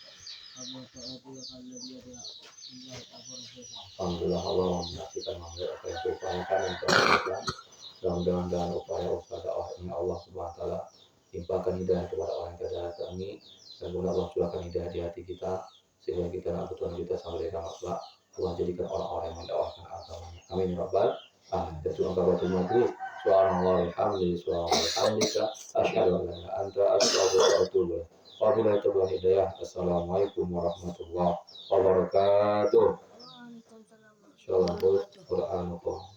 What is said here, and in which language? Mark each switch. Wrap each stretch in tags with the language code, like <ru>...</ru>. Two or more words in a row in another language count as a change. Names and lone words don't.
<id>Alhamdulillah Allah menyaksikan memberi apa yang diupayakan dan teruskan dengan upaya usaha dakwah ini. Allah</id> <ar>سبحانه وتعالى</ar> <id>timpakan hidayah kepada orang yang tidak kami, dan semoga Allah curahkan hidayah di hati kita sehingga kita nak kebutuhan kita sampai kiamat kelak Allah jadikan orang-orang yang mendakwahkan agamanya.</id> <ar>آمين يا رب العالمين.</ar> <id>Doa kafatul majlis.</id> <ar>سبحان الله والحمد لله أشهد أن لا إله إلا أنت أستغفرك وأتوب إليك. وبالله التوفيق والهداية. السلام عليكم ورحمة الله وبركاته. إن شاء الله القرآن</ar>